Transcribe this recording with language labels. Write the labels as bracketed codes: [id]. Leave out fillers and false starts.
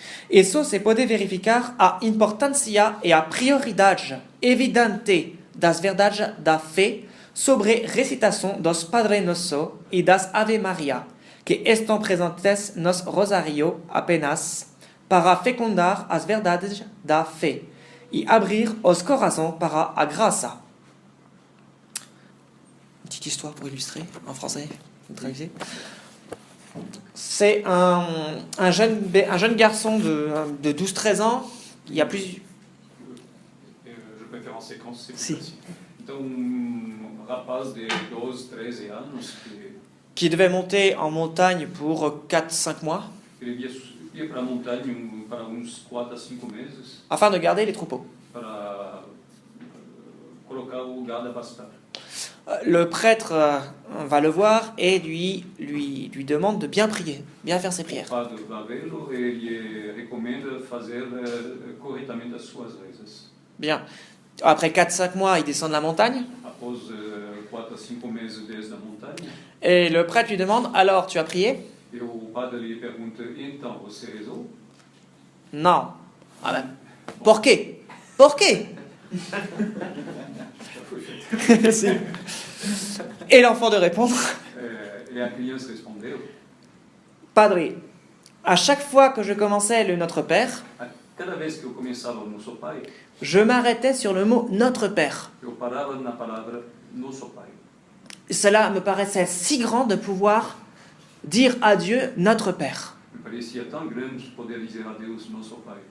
[pt] Isso se pode verificar a importância e a prioridade evidente das verdades da fé sobre recitação dos Padre Nosso e das Ave Maria, que estão presentes nos rosário apenas para fecundar as verdades da fé e abrir os corações para a graça. [fr] Une petite histoire pour illustrer en français. Vous traduisez? C'est un jeune garçon de 12-13 ans. Il y a plus. Je préfère en séquence, c'est plus Si. facile. [pt] Então, rapaz de 12, 13 anos [fr] Qui devait monter en montagne pour 4-5 mois [pt] que ia para a montanha para uns 4 a 5 meses [fr] afin de garder les troupeaux. [pt] para colocar o gado a pastar. [fr] Le prêtre va le voir et lui demande de bien prier, bien faire ses [pt] O [fr] prières. [pt] padre vai vê-lo e lhe recomenda fazer corretamente as suas rezas. [fr] Bien. Après 4-5 mois, il descend de la montagne. [pt] Após 4 a 5 meses desde a montanha. [fr] Et le prêtre lui demande, alors tu as prié? [pt] E o padre lhe pergunta, então você rezou? [fr] Non. Ah ben, [es] por qué? Por qué? [fr] Si. Et l'enfant de répondre, [pt] E a criança respondeu, [fr] Padre, à chaque fois que je commençais le Notre Père, [pt] cada vez que eu começava o Nosso Pai, [fr] je m'arrêtais sur le mot Notre Père. [pt] eu parava na palavra Nosso Pai. [fr] Cela me paraissait si grand de pouvoir dire à Dieu Notre Père, [pt] Me parecia tão grande poder dizer a Deus Nosso Pai,